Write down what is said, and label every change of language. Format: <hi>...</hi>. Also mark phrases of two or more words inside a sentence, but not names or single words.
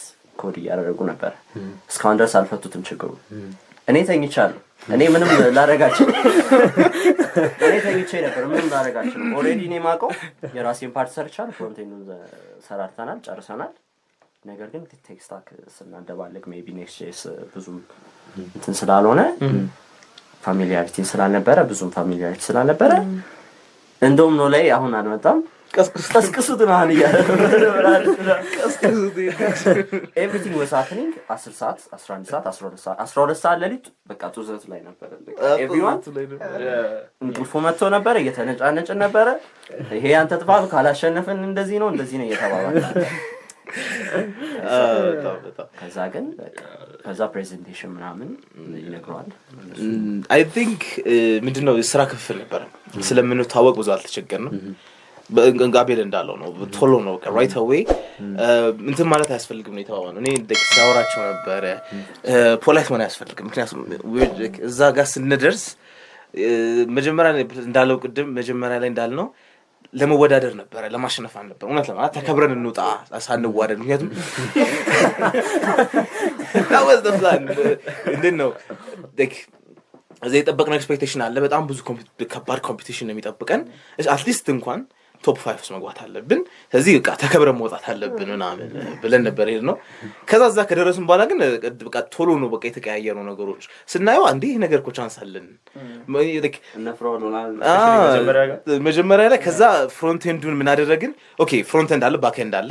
<am>ኮድ እያደረጉ ነበር እስካሁን ድረስ አልፈቱትም ችግሩ እኔ ተኝቻለሁ እኔ ምንም ላረጋችሁ እኔ ተኝቼ ነበር ምንም ላረጋችሁ ኦሬዲ እኔ ማቀው የራሴን ፓርት ሰርቻለሁ</am> <en>front end</en> <am>ሰራርተናል ጨርሰናል ነገር ግን ቴክስታክ ስናደባለቅ ሜቢ ኔክስት ጄስ ብዙም እንትን ስላልሆነ ፋሚሊያሪቲ ስላልነበረ እንደውም ነው ላይ አሁን አልመጣም ቀስቅሱት ነው አሁን እያለ</am> <en>everything was happening</en> <am>10 ሰዓት 11 ሰዓት 12 ሰዓት ለሊት በቃ ጡዘት ላይ ነበር everyone እንቅልፍ መጥቶ ነበር እየተነጫነጭ ነበር ይሄ አንተ ጥፋት ካላሸነፈን እንደዚህ ነው እየተባባለ ከዛ ፕሬዘንቴሽን ምናምን ይነግረዋል</am> <en>I think</en> <am>ምንድነው ስራ ክፍል ነበር ስለምንታወቅ ብዙ አልተቸገርንም በጋቤል እንዳለው ነው ቶሎ ነው</am> <en>right away</en> <am>እንትን ማለት አያስፈልግም ነው የተባባለው እኔ ደክሳውራቸው ነበር ፖላይት ሆነ ያስፈልግ ምክንያቱም እዛ ጋር ስንደርስ መጀመሪያ እንዳለው ቅድም መጀመሪያ ላይ እንዳልነው ለመወዳደር ነበር ለማሸነፍ ነበር እውነት ለማለት ተከብረን እንውጣ ሳንዋደድ ምክንያቱም</am> <en>that was the plan</en> <am>እንደነው እዛ የጠበቅነው ኤክስፔክቴሽን አለ በጣም ብዙ ከባድ ኮምፒቲሽን ነው የሚጠብቀን አትሊስት እንኳን ቶፕ 5 መግባት አለብን ስለዚህ በቃ ተከብረን መውጣት አለብን ምናምን ብለን ነበር ነው ከዛ ከደረስን በኋላ ግን በቃ ቶሎ ነው በቃ የተቀያየሩ ነገሮች ስናየው አንዴ ይሄ ነገር እኮ ቻንስ አለን መጀመሪያ ላይ ከዛ</am> <en>front end</en> <am>ምን አደረግን ኦኬ</am> <en>front end</en> <am>አለ</am> <en>back end</en> <am>አለ</am>